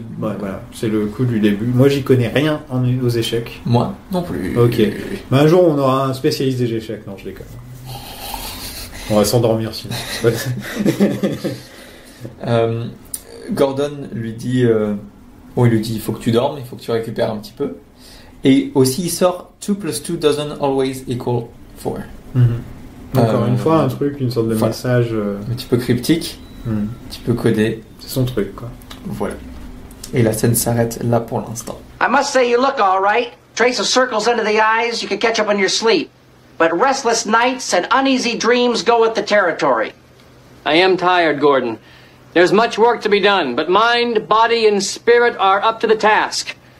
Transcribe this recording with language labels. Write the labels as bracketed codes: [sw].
[fr] Voilà, c'est le coup du début. Moi, j'y connais rien aux échecs. Moi non plus. Ok. Mais un jour, on aura un spécialiste des échecs. Non, je déconne. On va s'endormir sinon. Gordon lui dit, il faut que tu dormes, il faut que tu récupères un petit peu. Et aussi, il sort [en] 2 + 2 doesn't always equal 4. [fr] Encore une fois, une sorte de message un petit peu cryptique. Un petit peu codé. C'est son truc, quoi. Voilà. Et la scène s'arrête là pour l'instant. [en] I must say you look all right. Trace of circles under the eyes, you could catch up on your sleep. But restless nights and uneasy dreams go with the territory. I am tired, Gordon. There's much work to be done, but mind, body, and spirit are up to the task.